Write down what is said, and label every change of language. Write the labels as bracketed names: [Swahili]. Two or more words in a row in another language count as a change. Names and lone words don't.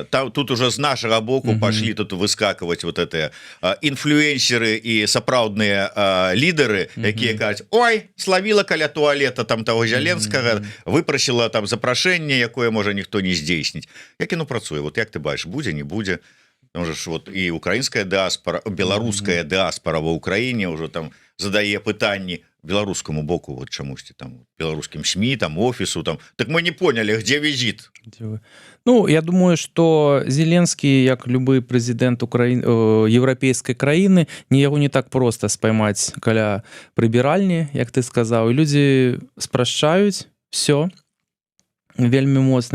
[Belarusian] Тут уже з нашага боку пашлі тут выскакваць [Russian] вот это [Belarusian] інфлюэнсеры і сапраўдныя лідары, якія кажуць: ой, славіла каля туалета там таго Зяленскага, выпрасіла там запрашэнне, якое можа ніхто не здзейсніць. Як яно працуе? Вот як ты бачыш, будзе, не будзе? Можаш, вот і украінская дыаспара, беларуская дыаспара ва Ўкраіне ўжо там задае пытанні беларускаму боку, вот чамусьці там беларускім СМІ, там офісу, там, [Russian] так мы не поняли, где візіт. [Belarusian] Ну, я думаю, што Зеленскі, як любы прэзідэнт еўрапейскай краіны, яго не так проста спаймаць каля прыбіральні, як ты сказаў, і людзі спрашчаюць все вельмі моцна.